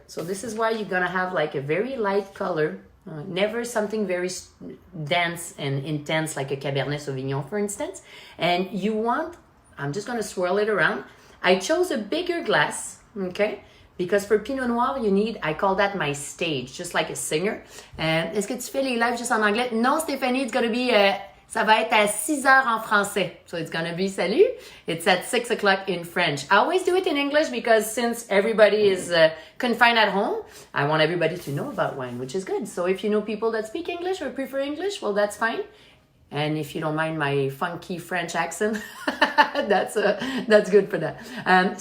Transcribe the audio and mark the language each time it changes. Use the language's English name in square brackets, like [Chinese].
[English] So this is why you're going to have like a very light color. Never something very dense and intense like a Cabernet Sauvignon, for instance. And you want, I'm just going to swirl it around. I chose a bigger glass, okay? Because for Pinot Noir, you need, I call that my stage, just like a singer. [French] Est-ce que tu fais les lives juste en anglais? Non, Stéphanie, [English] it's going to be, [French] ça va être à 6 heures en français. [English] So it's going to be salut. It's at 6 o'clock in French. I always do it in English because since everybody is confined at home, I want everybody to know about wine, which is good. So if you know people that speak English or prefer English, well, that's fine. And if you don't mind my funky French accent, that's good for that.